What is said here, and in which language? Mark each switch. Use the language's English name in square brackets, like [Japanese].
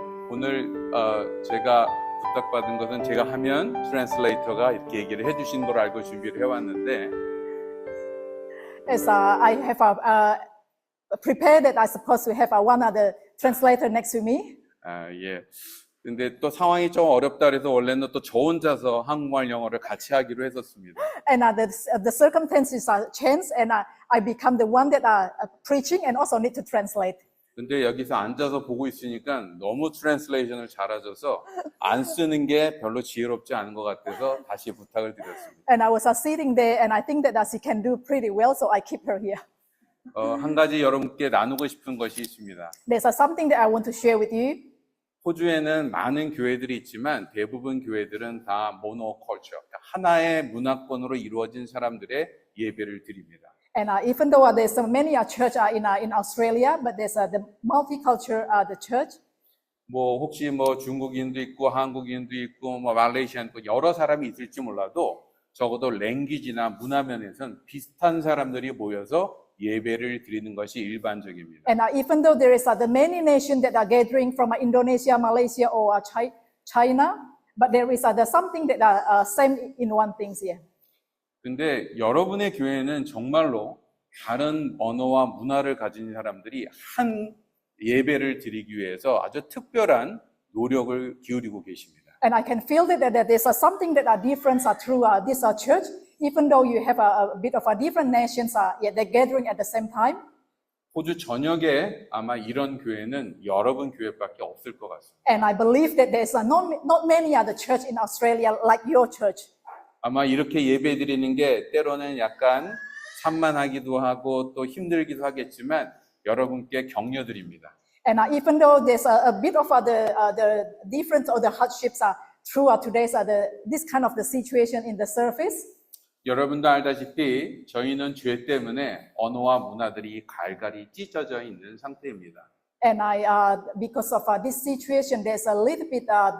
[Korean] 오늘 제가 부탁받은 것은 제가 하면 트랜슬레이터가 이렇게 얘기를 해주신 걸 알고 준비를 해왔는데 [English] As I have prepared that I supposed to have one other translator next to me. [Korean] 예. 근데 또 상황이 좀 어렵다 그래서 원래는 또 저 혼자서 한국말 영어를 같이 하기로 했었습니다. [English] And the circumstances are changed, and I become the one that are preaching and also need to translate. [Korean] 근데 여기서 앉아서 보고 있으니까 너무 트랜슬레이션을 잘하셔서 안 쓰는 게 별로 지혜롭지 않은 것 같아서 다시 부탁을 드렸습니다. [English] And I was sitting there, and I think that she can do pretty well, so I keep her here. [Korean] 한 가지 여러분께 나누고 싶은 것이 있습니다. [English] There's something that I want to share with you. [Korean] 호주에는 많은 교회들이 있지만 대부분 교회들은 다 모노컬처, 하나의 문화권으로 이루어진 사람들의 예배를 드립니다. [English] And even though there's many church in Australia, but there's the multicultural the church. [Korean] 뭐 혹시 뭐 중국인도 있고 한국인도 있고 뭐 말레이시안도 여러 사람이 있을지 몰라도 적어도 랭귀지나 문화 면에서는 비슷한 사람들이 모여서 예배를 드리는 것이 일반적입니다. [English] And even though there is the many nations that are gathering from Indonesia, Malaysia, or China, but there is something that are same in one thing here. [Korean] 근데 여러분의 교회는 정말로 다른 언어와 문화를 가진 사람들이 한 예배를 드리기 위해서 아주 특별한 노력을 기울이고 계십니다. [English] And I can feel that there's something that are different through this church, even though you have a bit of different nations, yet they're gathering at the same time. [Korean] 호주 전역에 아마 이런 교회는 여러분 교회밖에 없을 것 같습니다. [English] And I believe that there's not many other church in Australia like your church. [Korean] 아마 이렇게 예배 드리는 게 때로는 약간 산만하기도 하고 또 힘들기도 하겠지만 여러분께 격려드립니다. [English] And even though there's a bit of the difference or the hardships through today's this kind of the situation in the surface. [Korean] 여러분도 알다시피 저희는 죄 때문에 언어와 문화들이 갈갈이 찢어져 있는 상태입니다. [English] And because of this situation, there's a little bit